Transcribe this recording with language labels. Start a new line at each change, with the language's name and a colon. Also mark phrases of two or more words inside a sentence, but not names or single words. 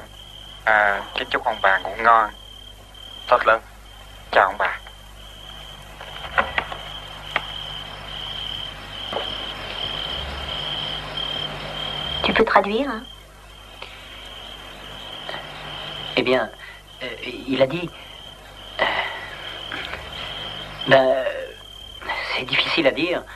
Vietnamese: Chúc ông bà ngủ ngon. Thật lắm. Chào ông bà.
French: Tu peux traduire, hein? Eh bien, il a dit... c'est difficile à dire.